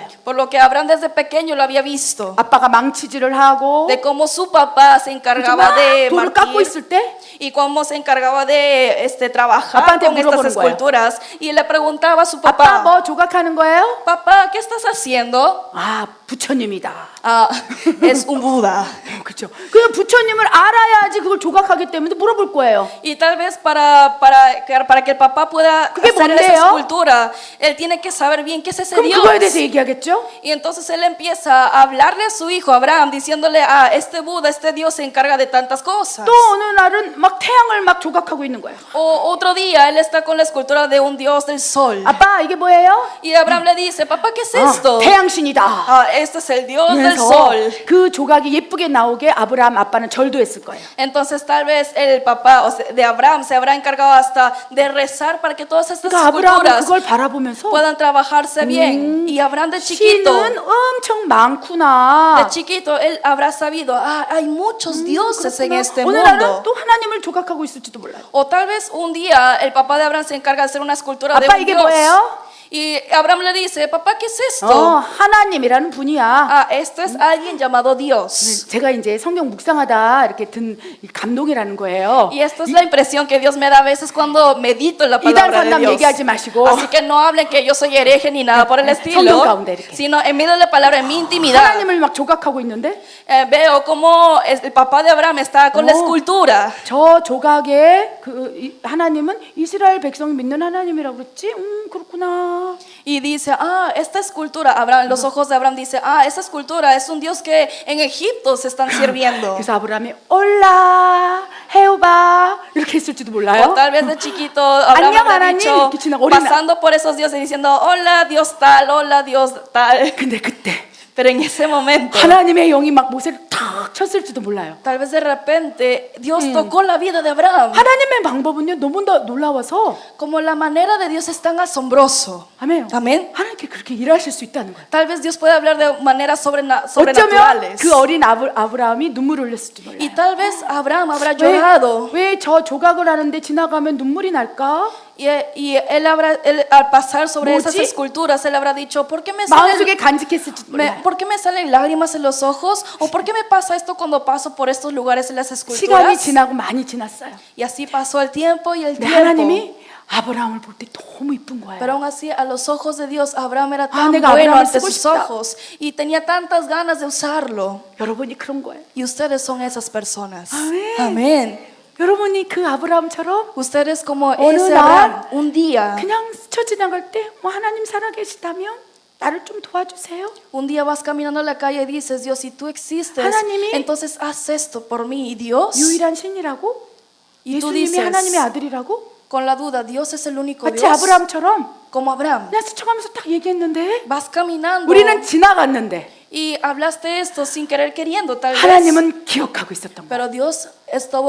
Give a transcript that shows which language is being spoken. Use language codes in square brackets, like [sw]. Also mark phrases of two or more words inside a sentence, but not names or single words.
[es] Por lo que Abraham desde pequeño lo había visto. [ko] 아빠가 망치질을 하고 [es] De cómo su papá se encargaba de [ko] 돌을 깎고 [es] martir [ko] 있을 때 [es] y cómo se encargaba de trabajar [ko] 아빠한테 [es] con estas [ko] 물어보는 거예요. [es] esculturas. Y le preguntaba a su [ko] 아빠 [es] papá, [ko] 뭐 조각하는 거예요? [es] papá, ¿qué estás haciendo? [ko] 아, 부처님이다. [es] Es un Buda. [ko] 그렇죠. 그 부처님을 알아야지 그걸 조각하기 때문에 물어볼 거예요. [es] Y tal vez para que el papá pueda [ko] ¿그게 [es] hacer esa [ko] 뭔데요? [es] escultura, él tiene que saber bien qué es ese [ko] 그럼 [es] Dios. [ko] 그거에 대해서 얘기하겠죠? [es] Y entonces él empieza a hablarle a su hijo Abraham, diciéndole, este Buda, este Dios se encarga de tantas cosas. [ko] 또 어느 날은 막 태양을 막 조각하고 있는 거예요. [es] O otro día él está con la escultura de un Dios del sol. [ko] 아빠 이게 뭐예요? [es] Y Abraham le dice, papá, ¿qué es esto? [ko] 태양신이다. [es] Este es el Dios del [ko] 그래서 [es] sol. [ko] 그 조각이 예쁘게 나오게 아브라함 아빠는 절도 했을 거예요. [es] Entonces tal vez el papá de Abraham se habrá encargado hasta de rezar para que todas estas [ko] 그러니까 아브라함은 [es] esculturas [ko] 그걸 바라보면서 [es] puedan trabajarse bien. Y Abraham de chiquito, [ko] 신은 엄청 많구나. [es] de chiquito, él habrá sabido, hay muchos dioses en este [ko] 어느 날은 [es] mundo. [ko] 또 하나님을 조각하고 있을지도 몰라요. [es] O tal vez un día el papá de Abraham se encarga de hacer una escultura de [ko] 아빠 [es] un [ko] 이게 [es] Dios. [ko] 뭐예요? [es] Y Abraham le dice, papá, ¿qué es esto? [ko] 하나님이라는 분이야. [es] Esto es alguien llamado Dios. [ko] 제가 이제 성경 묵상하다 이렇게 든 감동이라는 거예요. [es] Y esto es la impresión que Dios me da a veces cuando medito en la [ko] 이단 [es] palabra de [ko] 산담 [es] Dios. [ko] 얘기하지 마시고 [es] Así que no hablen que yo soy hereje ni nada por el [ko] 성경 [es] estilo, [ko] 가운데 이렇게. [es] sino en medio de la palabra, en mi intimidad, [ko] 하나님을 막 조각하고 있는데 [es] veo como el papá de Abraham está con la escultura. [ko] 저 조각에 하나님은 이스라엘 백성이 믿는 하나님이라고 그랬지? 그렇구나. [es] Y dice, esta escultura, Abraham, los ojos de Abraham dice, esa escultura es un Dios que en Egipto se están sirviendo. [ko] 그래서 아브라함이 올라 헤오바 이렇게 했을지도 [es] O [ko] 몰라요. [es] tal vez de chiquito Abraham [ko] 안녕, [es] habrá [ko] 하나님, [es] dicho, [ko] 이렇게 지나가 어린 [es] pasando por esos dioses diciendo, hola Dios tal, hola Dios tal. [ko] 근데 그때 [es] Pero en ese momento, [ko] 하나님의 영이 막 모세를 탁 쳤을지도 몰라요. [es] tal vez de repente, Dios tocó la vida de Abraham. [ko] 하나님의 방법은요 너무 놀라워서 [es] Como la manera de Dios es tan asombroso. [ko] 아멘. [es] Amén. [ko] 하나님께 그렇게 일하실 수 있다는 거예요. [es] Tal vez Dios puede hablar de maneras [ko] 어쩌면 [es] sobrenaturales. [ko] 그 어린 아브라함이 눈물을 흘렸을지 몰라요. [es] Y tal vez Abraham habrá llorado. [ko] 왜 저 조각을 하는데 지나가면 눈물이 날까? [es] Y él al pasar sobre esas [ko] 뭐지? [es] esculturas, él habrá dicho, ¿por qué me salen, [ko] 마음속에 간직했을지 몰라요. [es] ¿por qué me salen lágrimas en los ojos? ¿O por qué me pasa esto cuando paso por estos lugares en las [ko] 시간이 [es] esculturas? [ko] 지나고 많이 지났어요. [es] Y así pasó el tiempo y el [ko] 근데 [es] tiempo. [ko] 하나님이 아브라함을 볼 때 너무 이쁜 거예요. [es] Pero aún así, a los ojos de Dios, Abraham era tan [ko] 내가 [es] bueno [ko] 아브라함을 [es] ante [ko] 쓰고 [es] sus [ko] 싶다. [es] ojos y tenía tantas ganas de usarlo. [ko] 여러분이 그런 거예요. [es] Y ustedes son esas personas. Amén. Amén. [ko] 여러분이 그 아브라함처럼 [es] Ustedes como [ko] 어느 [es] ese [ko] 날 [es] Abraham, un día, [ko] 그냥 스쳐 지나갈 때 뭐 하나님 살아계시다면 나를 좀 도와주세요. [es] un día vas caminando en la calle y dices, Dios, si tú existes, [ko] 하나님이 [es] entonces haz esto por mí. Y Dios, [ko] 유일한 신이라고? [es] y tú [ko] 예수님이 [es] dices, [ko] 하나님의 아들이라고? [es] con la duda, Dios es el único [ko] 마치 [es] Dios. [ko] 아브라함처럼 [es] Como Abraham, [ko] 그냥 스쳐가면서 딱 얘기했는데 [es] vas caminando [ko] 우리는 지나갔는데 [es] y hablaste esto sin querer queriendo, tal vez. [ko] 하나님은 기억하고 있었던 거야. [es] Pero Dios estuvo